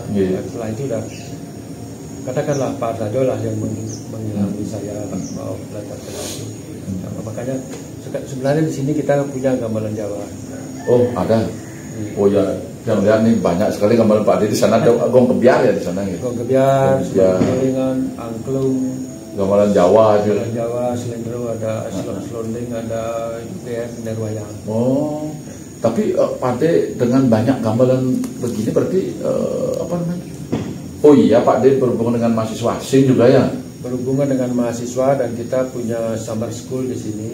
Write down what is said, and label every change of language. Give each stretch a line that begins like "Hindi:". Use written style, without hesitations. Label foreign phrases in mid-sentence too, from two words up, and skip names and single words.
Indonesian: Yeah. Setelah itu udah katakanlah Pak Arsajo lah yang mengilhami saya mau belajar kenang itu. Makanya sebenarnya di sini kita punya gamelan Jawa. Oh ada. Oh ya, yang lihat nih banyak sekali gamelan Pak D di sana ada gong kebiar ya di sana gitu. Gong kebiar, selentingan, angklung, gamelan Jawa juga. Gamelan Jawa, selendro ada, selonding ada, juga wayang. Oh, tapi Pak D dengan banyak gamelan begini berarti apa namanya? Oh iya Pak D berhubungan dengan mahasiswa asing juga ya? Berhubungan dengan mahasiswa dan kita punya summer school di sini.